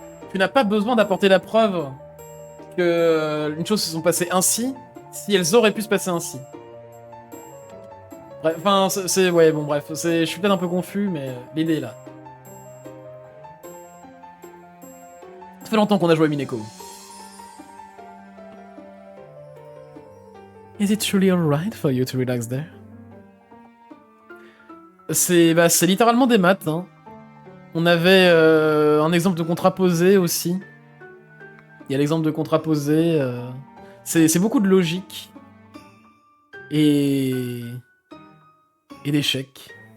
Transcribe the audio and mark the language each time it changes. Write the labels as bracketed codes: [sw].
[fr] Tu n'as pas besoin d'apporter la preuve que une chose se sont passées ainsi si elles auraient pu se passer ainsi. Bref, enfin, c'est... Ouais, bon, bref, je suis peut-être un peu confus, mais l'idée est là. Ça fait longtemps qu'on a joué à Umineko. [en] Is it truly alright for you to relax there? [fr] C'est littéralement des maths, hein. On avait un exemple de contraposé aussi. Il y a l'exemple de contraposé. C'est beaucoup de logique. Et d'échecs.